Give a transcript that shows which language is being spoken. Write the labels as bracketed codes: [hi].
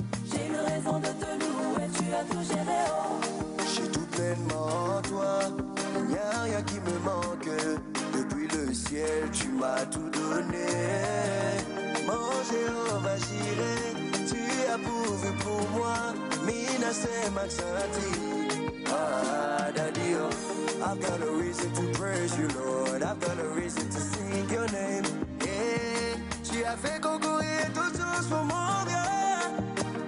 [fr] J'ai eu raison de te louer, tu as tout géré oh. J'ai tout pleinement en toi, il n'y a rien qui me manque. Depuis le ciel, tu m'as tout donné. Mon Jéhovah Jireh, tu as pourvu pour moi. Mina c'est Maxanti. Ah, daddy, oh. [en] I've got a reason to praise you, Lord. I've got a reason to sing your name. [fr] Yeah, tu as fait concourir toutes choses pour mon bien.